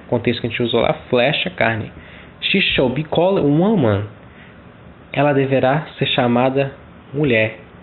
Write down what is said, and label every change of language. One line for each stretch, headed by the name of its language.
Portuguese: O contexto que a gente usou lá, flesh é carne.
English: She shall be called woman.
Portuguese: Ela deverá ser chamada mulher.